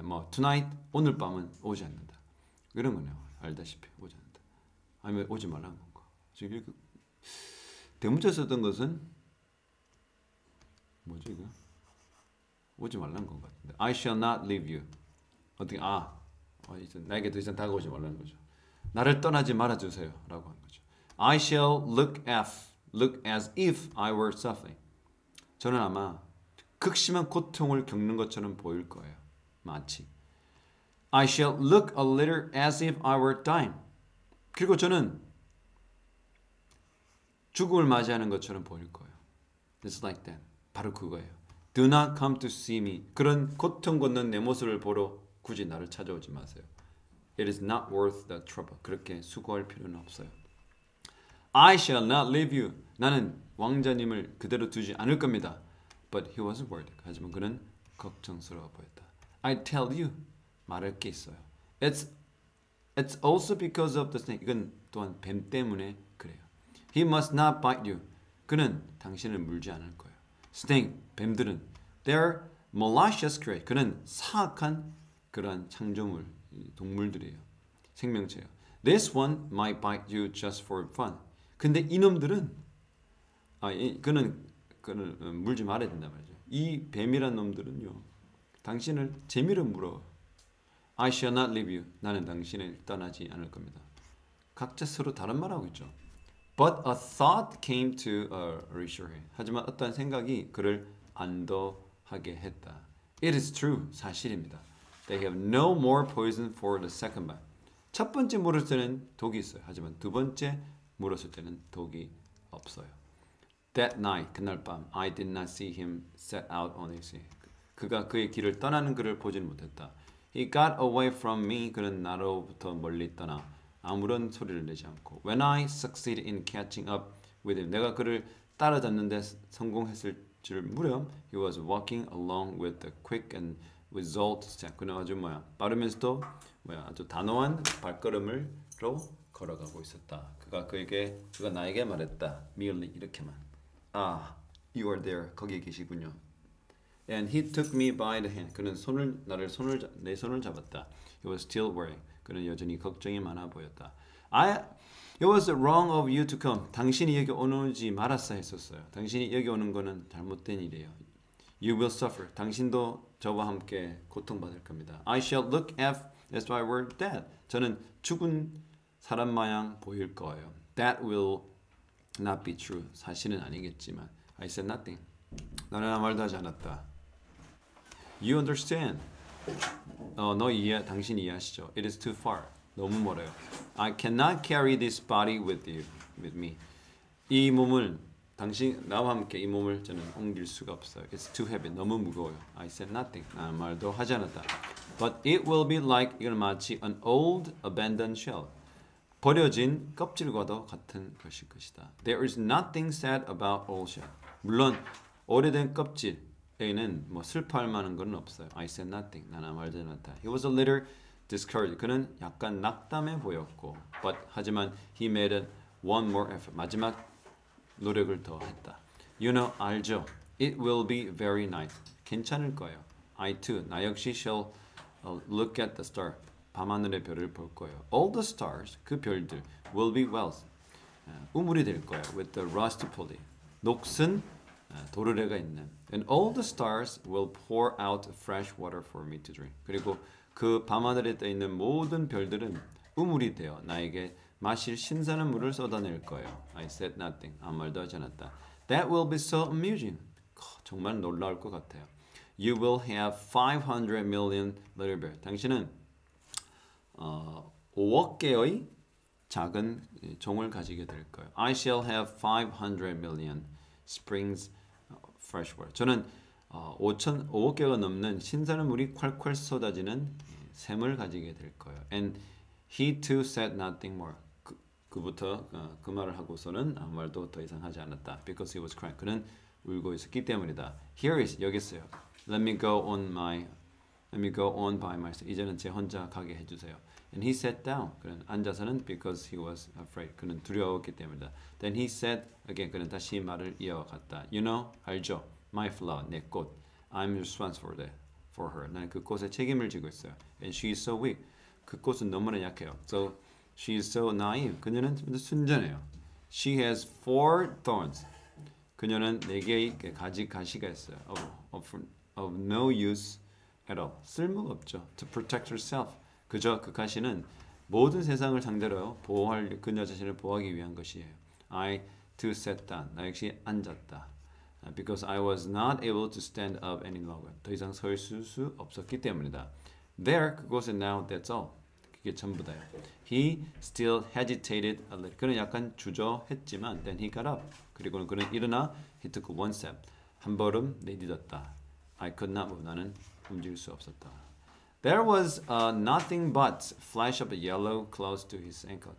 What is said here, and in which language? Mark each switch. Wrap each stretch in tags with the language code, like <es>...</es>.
<ko>tonight, 오늘 밤은 오지 않는다. 이런 거네요. 알다시피 오지 않는다. 아니면 오지 말라는 건가? 지금 이렇게 대문자 썼던 것은 뭐죠 이거? 오지 말라는 것 같은데.</ko> <en>I shall not leave you.</en> <ko>어떻게 이제 나에게 더 이상 다가오지 말라는 거죠. 나를 떠나지 말아 주세요라고 하는 거죠.</ko> <en>I shall look as if I were suffering.</en> <ko>저는 아마 극심한 고통을 겪는 것처럼 보일 거예요.</ko> <en>마치 I shall look a little as if I were dying.</en> <ko>그리고 저는 죽음을 맞이하는 것처럼 보일 거예요.</ko> <en>It's like that.</en> <ko>바로 그거예요.</ko> <en>Do not come to see me.</en> <ko>그런 고통 걷는 내 모습을 보러 굳이 나를 찾아오지 마세요.</ko> <en>It is not worth the trouble.</en> <ko>그렇게 수고할 필요는 없어요.</ko> <en>I shall not leave you.</en> <ko>나는 왕자님을 그대로 두지 않을 겁니다.</ko> <en>But he was worried.</en> <ko>하지만 그는 걱정스러워 보였다.</ko> <en>I tell you.</en> <ko>말할 게 있어요.</ko> <en>It's also because of the snake.</en> <ko>이건 또한 뱀 때문에 그래요.</ko> <en>He must not bite you.</en> <ko>그는 당신을 물지 않을 거예요.</ko> <en>Snake, 뱀들은 they're malicious creatures.</en> <ko>그는 사악한 그러한 창조물, 동물들이에요. 생명체예요.</ko> <en>This one might bite you just for fun.</en> <ko>근데 이놈들은 그는 물지 말아야 된단 말이죠. 이 뱀이란 놈들은요. 당신을 재미로 물어.</ko> <en>I shall not leave you.</en> <ko>나는 당신을 떠나지 않을 겁니다. 각자 서로 다른 말하고 있죠.</ko> <en>But a thought came to reassure him.</en> <ko>하지만 어떤 생각이 그를 안도하게 했다.</ko> <en>It is true.</en> <ko>사실입니다.</ko> <en>They have no more poison for the second bite.</en> <ko>첫 번째 물었을 때는 독이 있어요. 하지만 두 번째 물었을 때는 독이 없어요.</ko> <en>That night,</en> <ko>그날 밤,</ko> <en>I did not see him set out on his way.</en> <ko>그가 그의 길을 떠나는 그를 보지는 못했다.</ko> <en>He got away from me.</en> <ko>그는 나로부터 멀리 떠나 아무런 소리를 내지 않고</ko> <en>When I succeeded in catching up with him.</en> <ko>내가 그를 따라잡는데 성공했을 줄 무렵</ko> <en>He was walking along with a quick and resolved step.</en> <ko>그는 아주 빠르면서도 아주 단호한 발걸음으로 걸어가고 있었다. 그가 나에게 말했다. merely 이렇게만.</ko> <en>You are there.</en> <ko>거기 계시군요.</ko> <en>And he took me by the hand.</en> <ko>그는 내 손을 잡았다.</ko> <en>He was still worrying.</en> <ko>그는 여전히 걱정이 많아 보였다.</ko> <en>It was wrong of you to come.</en> <ko>당신이 여기 오지 말았어야 했었어요. 당신이 여기 오는 거는 잘못된 일이에요.</ko> <en>You will suffer.</en> <ko>당신도 저와 함께 고통받을 겁니다.</ko> <en>I shall look as if I were dead.</en> <ko>저는 죽은 사람 마냥 보일 거예요.</ko> <en>That will not be true.</en> <ko>사실은 아니겠지만.</ko> <en>I said nothing.</en> <ko>나는 아무 말도 하지 않았다.</ko> <en>You understand.</en> <ko>당신 이해하시죠?</ko> <en>It is too far.</en> <ko>너무 멀어요.</ko> <en>I cannot carry this body with me.</en> <ko>이 몸을 나와 함께 이 몸을 저는 옮길 수가 없어요.</ko> <en>It's too heavy.</en> <ko>너무 무거워요.</ko> <en>I said nothing.</en> <ko>나는 말도 하지 않았다.</ko> <en>But it will be like</en> <ko>이건 마치</ko> <en>an old abandoned shell.</en> <ko>버려진 껍질과도 같은 것일 것이다.</ko> <en>There is nothing sad about old shell.</en> <ko>물론 오래된 껍질에는 슬퍼할 만한 건 없어요.</ko> <en>I said nothing.</en> <ko>나는 말도 않았다.</ko> <en>He was a little discouraged.</en> <ko>그는 약간 낙담해 보였고, 하지만</ko> <en>he made one more effort.</en> <ko>마지막 노력을 더 했다.</ko> <en>You know,</en> <ko>알죠?</ko> <en>It will be very nice.</en> <ko>괜찮을 거예요.</ko> <en>I too.</en> <ko>나 역시</ko> <en>shall look at the star.</en> <ko>밤하늘의 별을 볼 거예요.</ko> <en>All the stars,</en> <ko>그 별들,</ko> <en>will be well.</en> <ko>우물이 될 거예요.</ko> <en>With the rusty pulley.</en> <ko>녹슨 도르래가 있는.</ko> <en>And all the stars will pour out fresh water for me to drink.</en> <ko>그리고 그 밤하늘에 떠 있는 모든 별들은 우물이 되어 나에게 마실 신선한 물을 쏟아낼 거예요.</ko> <en>I said nothing.</en> <ko>아무 말도 하지 않았다.</ko> <en>That will be so amusing.</en> <ko>정말 놀라울 것 같아요.</ko> <en>You will have 500 million little bears.</en> <ko>당신은 5억 개의 작은 종을 가지게 될 거예요.</ko> <en>I shall have 500 million springs fresh water.</en> <ko>저는 5억 개가 넘는 신선한 물이 콸콸 쏟아지는 샘을 가지게 될 거예요.</ko> <en>And he too said nothing more.</en> <ko>그부터 그 말을 하고서는 아무 말도 더 이상 하지 않았다.</ko> <en>Because he was crying.</en> <ko>그는 울고 있었기 때문이다.</ko> <en>Here is</en> <ko>여기 있어요.</ko> <en>Let me go on by myself.</en> <ko>이제는 제 혼자 가게 해주세요.</ko> <en>And he sat down.</en> <ko>그는 앉아서는</ko> <en>because he was afraid.</en> <ko>그는 두려웠기 때문이다.</ko> <en>Then he said again.</en> <ko>그는 다시 말을 이어갔다.</ko> <en>You know,</en> <ko>알죠?</ko> <en>My flower,</en> <ko>내 꽃.</ko> <en>I'm responsible for her.</en> <ko>나는 그 꽃에 책임을 지고 있어요.</ko> <en>And she is so weak.</en> <ko>그 꽃은 너무나 약해요.</ko> <en>So she is so naive.</en> <ko>그녀는 순전해요.</ko> <en>She has 4 thorns.</en> <ko>그녀는 4개의 가시가 있어요.</ko> <en>Of no use at all.</en> <ko>쓸모가 없죠.</ko> <en>To protect herself.</en> <ko>그저 그 가시는 모든 세상을 상대로 보호할 그녀 자신을 보호하기 위한 것이에요.</ko> <en>I to sat down.</en> <ko>나 역시 앉았다.</ko> <en>Because I was not able to stand up any longer.</en> <ko>더 이상 서 있을 수 없었기 때문이다.</ko> <en>There, 그곳은 now, that's all.</en> <ko>그게 전부다요.</ko> <en>He still hesitated a little.</en> <ko>그는 약간 주저했지만</ko> <en>then he got up.</en> <ko>그리고는 그는 일어나</ko> <en>he took one step.</en> <ko>한 걸음 내딛었다.</ko> <en>I could not move.</en> <ko>나는 움직일 수 없었다.</ko> <en>There was nothing but flash of yellow close to his ankle.</en>